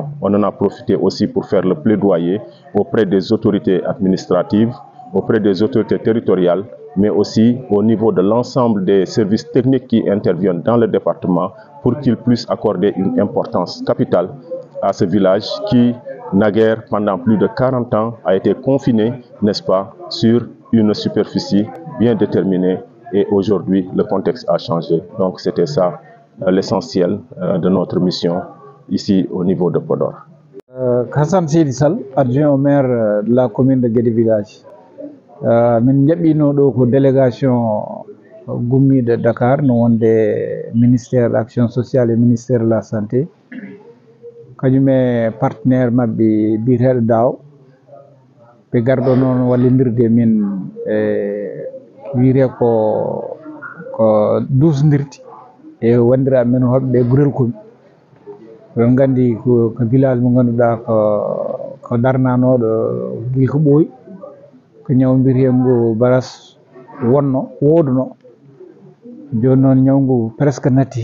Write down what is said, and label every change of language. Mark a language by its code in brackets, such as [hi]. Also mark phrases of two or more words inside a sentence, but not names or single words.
[fr] On en a profité aussi pour faire le plaidoyer auprès des autorités administratives, auprès des autorités territoriales, mais aussi au niveau de l'ensemble des services techniques qui interviennent dans le département pour qu'ils puissent accorder une importance capitale à ce village qui, naguère, pendant plus de 40 ans, a été confiné, n'est-ce pas, sur une superficie bien déterminée, et aujourd'hui, le contexte a changé. Donc c'était ça l'essentiel de notre mission ici au niveau de Podor. Hassan Seydi Sall, adjoint au maire de la commune de Guédé Village. [ff] Min jaɓɓino ɗo ko délégation gummi de Dakar no wonde [fr] ministère de l'action sociale et ministère de la santé [ff] kañum e partenaire mabɓe biyeteɗo DAW ɓe garɗo noon wallidirde min wiite ko dusdirti e wandiraɓe men hoɓɓe Gurel Komi. On gandi ko village mo ganduɗa ko darnanoɗo gila ko ɓooyi ko ñaw mbiyetengo baras woduno joni noon ñawngu presque natti.